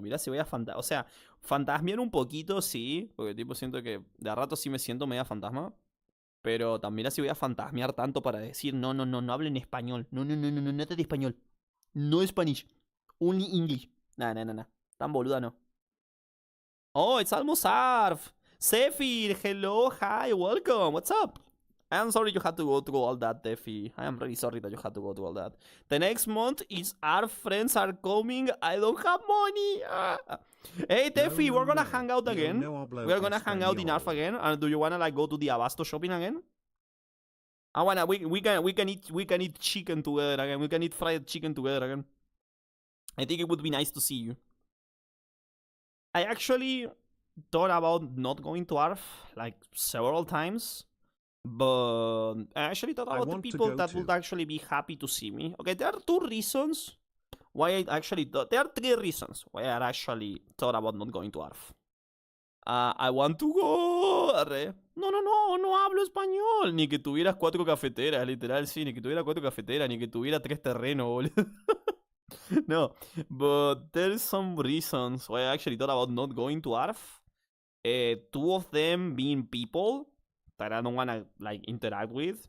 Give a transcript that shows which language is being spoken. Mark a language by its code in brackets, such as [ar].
[es] Mirá si voy a fantasmear, o sea, fantasmear un poquito, sí, porque tipo siento que de a rato sí me siento media fantasma, pero también mirá si voy a fantasmear tanto para decir, no hablen español, no de español, [en] no Spanish, only English, [es] nah, tan boluda no. [en] Oh, it's almost Arf, Zephyr, hello, hi, welcome, what's up? I am sorry you had to go through all that, Defi. I am really sorry that you had to go through all that. The next month is our friends are coming. I don't have money. Hey, Defi, we're gonna hang out again. We're gonna hang out in ARF again. And do you wanna go to the Abasto shopping again? I wanna. We can eat chicken together again. We can eat fried chicken together again. I think it would be nice to see you. I actually thought about not going to ARF several times. But I actually thought about the people that would actually be happy to see me. Okay, there are 2 reasons why I actually thought. There are 3 reasons why I actually thought about not going to ARF. I want to go. [es] No hablo español. Ni que tuvieras 4 cafeteras, literal, sí. Ni que tuviera 4 cafeteras, ni que tuviera 3 terrenos, boludo. [en] No, but there's some reasons why I actually thought about not going to ARF. 2 of them being people that I don't want to interact with.